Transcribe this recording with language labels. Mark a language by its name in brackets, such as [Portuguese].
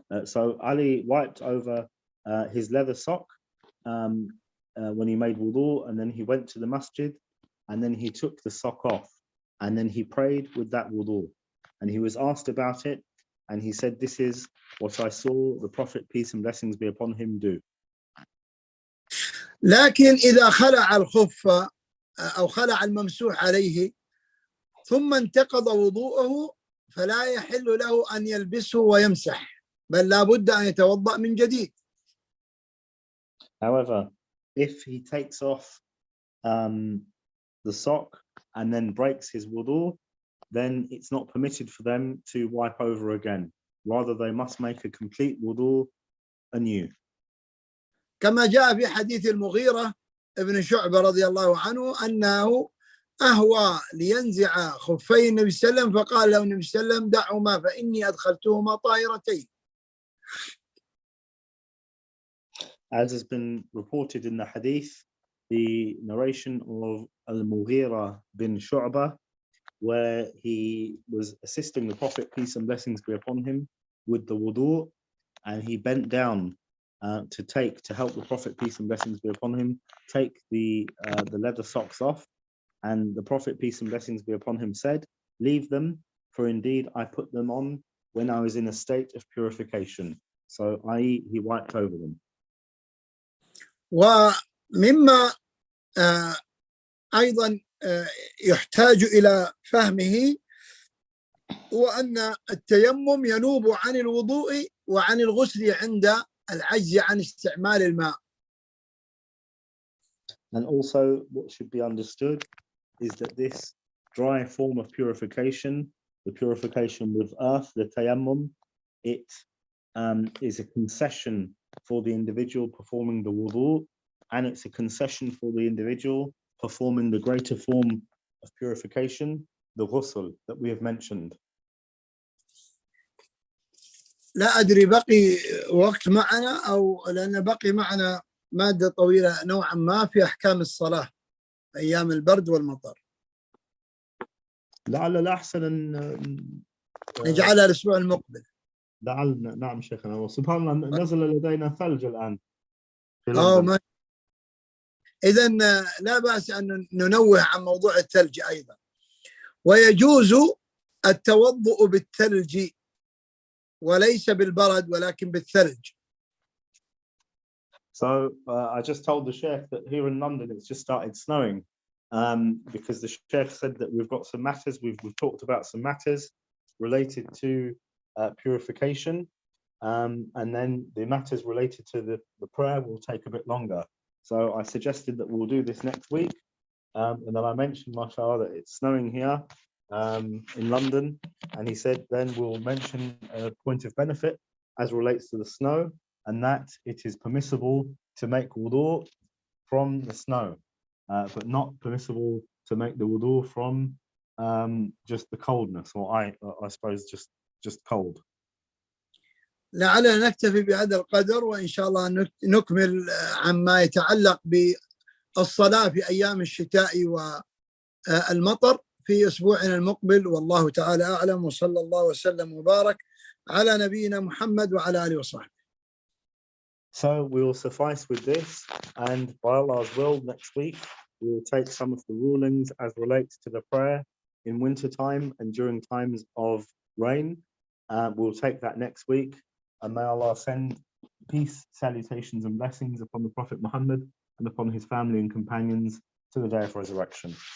[English] So Ali wiped over his leather sock when he made wudu, and then he went to the masjid, and then he took the sock off, and then he prayed with that wudu. And he was asked about it, and he said, this is what I saw the Prophet, peace and blessings be upon him, do. [Arabic] لكن إذا خلع الخف أو خلع الممسوح عليه ثم انتقض وضوءه فلا يحل له أن يلبسه ويمسح، بل لا بد أن يتوضأ من جديد. [English] However, if he takes off the sock and then breaks his wudu, then it's not permitted for them to wipe over again. Rather, they must make a complete wudu anew. [Arabic] كما جاء في حديث المغيرة ابن شعبة رضي الله عنه أنه أهوى لينزع خفي النبي صلى الله عليه وسلم فقال له النبي صلى الله عليه وسلم دعهما فإني أدخلتهما طاهرتين. [English] As has been reported in the hadith, the narration of Al-Mughira bin Shu'bah, where he was assisting the Prophet, peace and blessings be upon him, with the wudu, and he bent down to help the Prophet, peace and blessings be upon him, take the leather socks off, and the Prophet, peace and blessings be upon him, said, leave them, for indeed I put them on when I was in a state of purification. So i.e. he wiped over them. [Arabic] ومما أيضا يحتاج إلى فهمه وأن التيمم ينوب عن الوضوء وعن الغسل عند العجز عن استعمال الماء. [English] And also what should be understood is that this dry form of purification, the purification with earth, the tayammum, it is a concession for the individual performing the wudu, and it's a concession for the individual performing the greater form of purification, the ghusl that we have mentioned. [Arabic] لا أدري بقي وقت معنا أو لأن بقي معنا مادة طويلة نوعا ما في أحكام الصلاة أيام البرد والمطر. لعل الأحسن أن نجعلها الأسبوع المقبل. لعل نعم شيخنا، وسبحان الله نزل لدينا ثلج الآن. إذن لا بأس أن ننوه عن موضوع الثلج أيضا. ويجوز التوضؤ بالثلج وليس بالبرد ولكن بالثلج. [English] So I just told the Sheikh that here in London it's just started snowing, because the Sheikh said that we've got some matters, we've talked about some matters related to purification, and then the matters related to the prayer will take a bit longer. So I suggested that we'll do this next week, and then I mentioned, mashallah, that it's snowing here in London, and he said then we'll mention a point of benefit as relates to the snow, and that it is permissible to make wudu from the snow, but not permissible to make the wudu from just the coldness, or I suppose just cold. [Arabic] لعلنا نكتفي بهذا القدر، وإن شاء الله نكمل عما يتعلق بالصلاة في أيام الشتاء والمطر في أسبوعنا المقبل، والله تعالى أعلم، وصلى الله وسلم وبارك على نبينا محمد وعلى آله وصحبه. [English] So we will suffice with this, and by Allah's will, next week we will take some of the rulings as relates to the prayer in winter time and during times of rain. We'll take that next week, and may Allah send peace, salutations and blessings upon the Prophet Muhammad and upon his family and companions to the day of resurrection.